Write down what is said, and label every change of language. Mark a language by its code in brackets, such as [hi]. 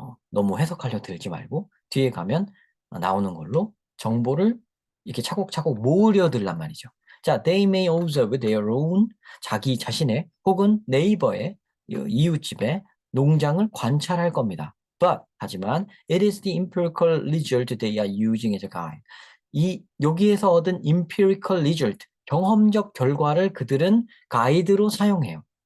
[ko] 너무 해석하려 들지 말고 뒤에 가면 나오는 걸로 정보를 이렇게 차곡차곡 모으려 들란 말이죠. 자, [en] they may observe their own [ko] 자기 자신의 혹은 네이버의 이웃집의 농장을 관찰할 겁니다. [en] But 하지만 it is the empirical result they are using as a guide. [ko] 이 여기에서 얻은 empirical result 경험적 결과를 그들은 가이드로 사용해요.